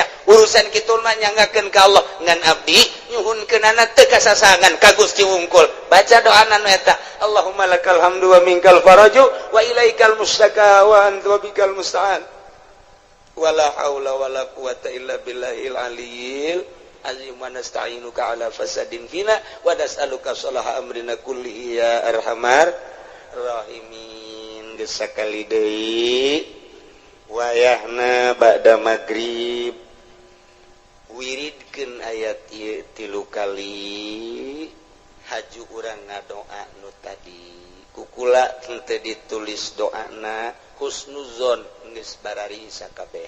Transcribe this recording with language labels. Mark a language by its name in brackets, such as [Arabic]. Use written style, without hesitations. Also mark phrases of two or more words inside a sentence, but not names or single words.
[Sundanese] Urusan kitu mah nyanggakeun ka Allah ngan abdi nyuhunkeunana teu kasasangan ka Gusti Wungkul. Baca doana nu eta, [Arabic] اللهم لك الحمد ومنك الفرج وإليك المشتكى وأنت بك المستعان. ولا حول ولا قوة إلا بالله العلي العظيم ونستعينك على فساد فينا ونسألك صلاح أمرنا كله يا أرحم الراحمين. [Sundanese] Gesakali deui wayahna ba'da magrib wiridkeun ayat ieu 3 kali haju urang ngadoa nu tadi kukula teu ditulis doana husnuzon geus barari sakabeh.